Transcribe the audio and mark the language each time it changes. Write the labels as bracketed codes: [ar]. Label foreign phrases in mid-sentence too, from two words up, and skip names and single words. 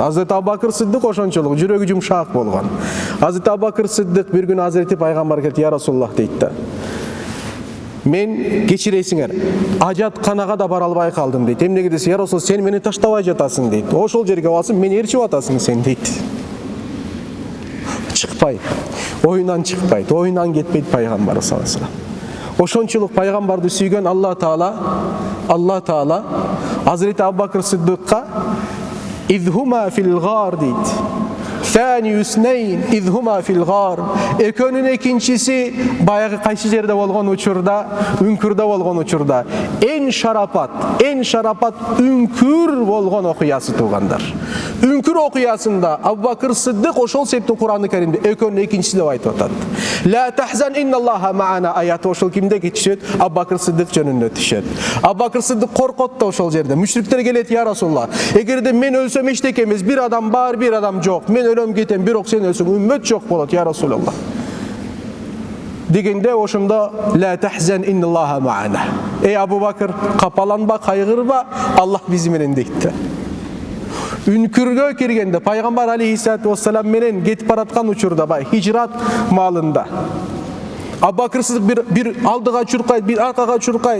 [ky] Hazreti Абубакыр Сиддик ошончолук жүрөгү жумшак болгон. Hazreti Абубакыр Сиддик бир күнү Hazreti пайгамбар келди, [ar] "يا رسول الله" [ky] дейт да. "Мен кечиресиңер, ажатканага да бара албай калдым" дейт. "Эмнеге десе, [ar] "يا رسول, [ky] сен мени таштабай жатасың" дейт. "Ошол жерге басып мени ээрчип атасың сен" дейт. Чыкпайт. Оюнан чыкпайт, оюнан кетпейт пайгамбар [ar] صلى الله عليه وسلم. [ky] Ошончолук пайгамбарды сүйгөн Алла Таала Hazreti Абубакыр Сиддикка [ar] "إذ هما في الغار" [ky] дейт. [ar] "ثاني اثنين إذ هما في الغار". [ky] Экөөнүн экинчиси баягы кайсы жерде болгон учурда, үңкүрдө болгон учурда эң шарапат үңкүр болгон окуясы туугандар. Үңкүр окуясында Абубакыр Сиддик ошол себептен Кур'ан-ы Каримде экөөнүн экинчиси деп айтып атат. [ar] "لا تحزن إن الله معنا" [ky] аяты ошол кимде түшөт? Абубакыр Сиддик жөнүндө түшөт. Абубакыр Сиддик коркот да ошол жерде. Мушриктер келет, [ar] "يا رسول الله, [ky] эгерде мен өлсөм эчтеке эмес, бир адам бар, бир адам жок. Мен өлөм кетем, бирок сен өлсөң үммөт жок болот, [ar] يا رسول الله" [ky] дегенде ошондо [ar] "لا تحزن إن الله معنا". [ky] Эй Абубакыр, капаланба, кайгырба, Аллах бизи менен дейт. Үңкүргө киргенде пайгамбар [ar] عليه الصلاة والسلام [ky] менен кетип бараткан учурда хижрат маалында Абубакыр Сиддик бир алдыга чуркайт, бир аркага чуркайт.